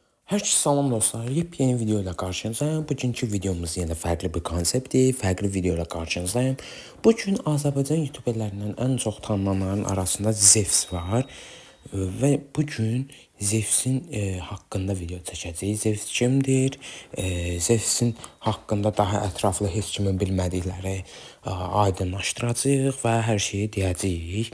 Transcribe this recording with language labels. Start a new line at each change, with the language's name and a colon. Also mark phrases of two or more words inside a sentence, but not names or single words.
Azerbaijani: Herkese salam dostlar.
Turkish: Yepyeni video ile karşınızdayım. Bugünkü videomuz yine farklı bir konseptdir. Farklı video ile karşınızdayım.
Azerbaijani: Bugün Azərbaycan YouTuberlərindən ən çox tanınanların arasında Zevs var.
Turkish: Ve bugün Zevs'in hakkında video çəkəcəyik.
Azerbaijani: Zevs kimdir? Zevs'in hakkında daha ətraflı heç kimin bilmədikləri aydınlaşdıracağıq və hər şeyi deyəcəyik.